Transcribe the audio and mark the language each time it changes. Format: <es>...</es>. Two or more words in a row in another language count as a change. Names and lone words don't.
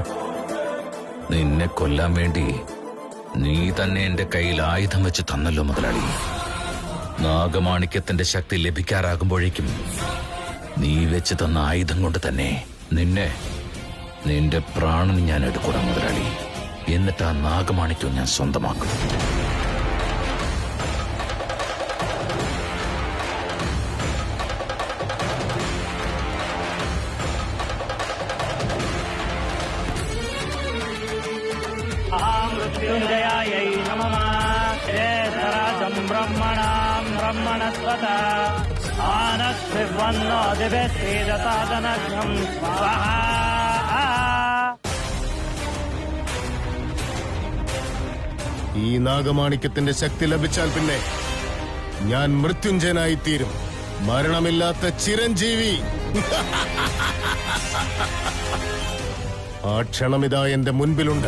<ml>നിന്നെ കൊല്ലാൻ വേണ്ടി നീ തന്നെ എന്റെ കയ്യിൽ ആയുധം വെച്ച് തന്നല്ലോ മുതലാളി. നാഗമാണിക്യത്തിന്റെ ശക്തി ലഭിക്കാറാകുമ്പോഴേക്കും നീ വെച്ച് തന്ന ആയുധം കൊണ്ട് തന്നെ നിന്റെ പ്രാണൻ ഞാൻ എടുക്കൂടാ മുതലാളി. എന്നിട്ട് ആ നാഗമാണിക്യം ഞാൻ സ്വന്തമാക്കും.</ml> <sa>मृत्युञ्जयायै नमः। जयसराजं ब्रह्मणां ब्रह्मणस्पत आनस्विवन्नो दिव्यश्रीदतादनघ्नं स्वाहा।</sa> <ml>ഈ നാഗമാണിക്യത്തിന്റെ ശക്തി ലഭിച്ചാൽ പിന്നെ ഞാൻ മൃത്യുഞ്ജയനായി തീരും. മരണമില്ലാത്ത ചിരഞ്ജീവി. ആ ക്ഷണമിതാ എന്റെ മുൻപിലുണ്ട്.</ml>